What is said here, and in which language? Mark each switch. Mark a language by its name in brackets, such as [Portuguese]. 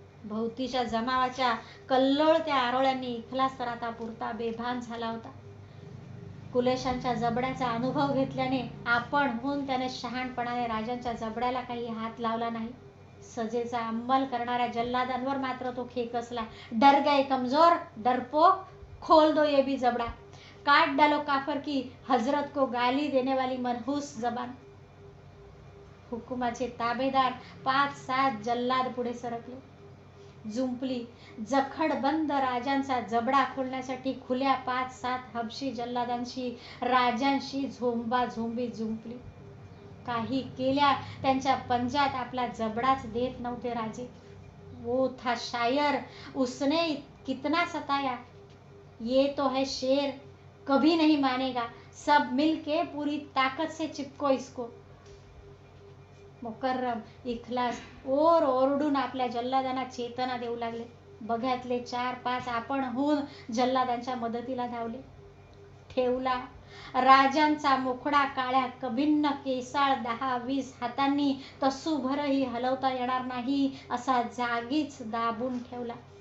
[Marathi] भोवतीच्या जमावाच्या कल्लोळत्या आरोळ्यांनी इखलास तर आता पुरता बेभान झाला होता. कुलेशांच्या जबड्याचा अनुभव घेतल्याने आपणहून त्याने शहाणपणाने राजांच्या जबड्याला काही हात लावला नाही. सजेचा अंमल करणाऱ्या जल्लादांवर मात्र तो खेकसला. [Hindi] डर गए कमजोर, डरपोक, खोल दो ये भी जबड़ा, काट डालो काफर की हजरत को गाली देने वाली मनहूस जबान. [Marathi] हुकुमाचे ताबेदार 5-7 जल्लाद पुढे सरकले. जुंपली जखडबंद राजांचा जबडा खोलण्यासाठी खुल्या 5-7 हबशी जल्लादांशी राजांशी झोंबाझोंबी जुंपली. काही केल्या त्यांच्या पंजात आपला जबडाच देत नव्हते राजे. [Hindi] वो था शायर, उसने कितना सताया, ये तो है शेर, कभी नहीं मानेगा, सब मिलके पूरी ताकत से चिपको इसको. [Marathi] मुकर्रम इखलास ओर ओरडून आपल्या जल्लादांना चेतना देऊ लागले. बघ्यातले 4-5 आपणहून जल्लादांच्या मदतीला धावले. ठेवला राजांचा मुखडा काळ्या कभिन्न केसाळ 10-20 हातांनी तसूभरही हलवता येणार नाही असा जागीच दाबून ठेवला.